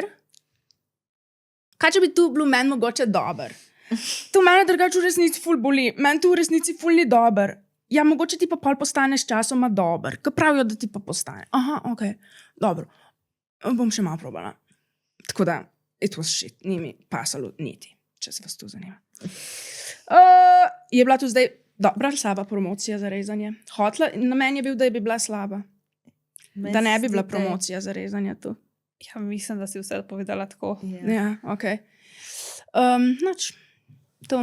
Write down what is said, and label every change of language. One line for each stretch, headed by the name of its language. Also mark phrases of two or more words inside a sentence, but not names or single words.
Slovenian: Kaj če bi tu bilo meni mogoče dober? To mene drugače v resnici ful boli. Meni tu v resnici ful ni dober. Ja, mogoče ti pa pol postaneš časoma dober. Kaj pravijo, da ti pa postane? Aha, okej, dobro. Bom še malo probala. Tako da,
English: it was shit.
Slovenian: Ni mi pasalo niti, če se vas to zanima. Je bila tu zdaj dobra ali slaba promocija za rezanje? Namen je bil, da bi bila slaba. Da ne bi bila promocija za rezanje tu. Ja, mislim, da si vse povedala tako. Ja, okej. Noč, to.